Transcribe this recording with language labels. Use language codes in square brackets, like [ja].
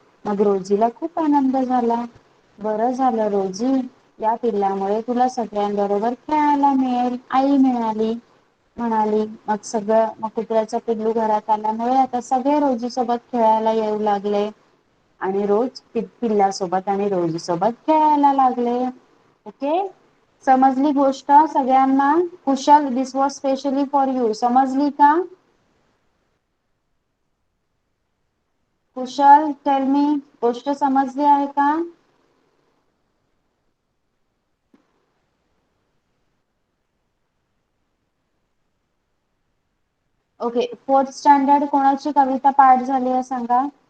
[mr] मग रोजीला खूप आनंद झाला. बरं झालं रोजी, या पिल्ल्यामुळे तुला सगळ्यांबरोबर खेळायला मिळेल, आई म्हणाली. मग कुत्र्याचा पिल्लू घरात आल्यामुळे आता सगळे रोजी सोबत खेळायला येऊ लागले. आणि रोज पिल्ल्यासोबत आणि रोजी सोबत खेळायला लागले. ओके, समजली गोष्ट सगळ्यांना? [en] Kushal, this was specially for you. [mr] समजली का? कुशल, [en] tell me, [mr] गोष्ट समजली आहे का? ओके, 4th स्टँडर्ड कोणाची कविता पाठ झाली आहे सांगा?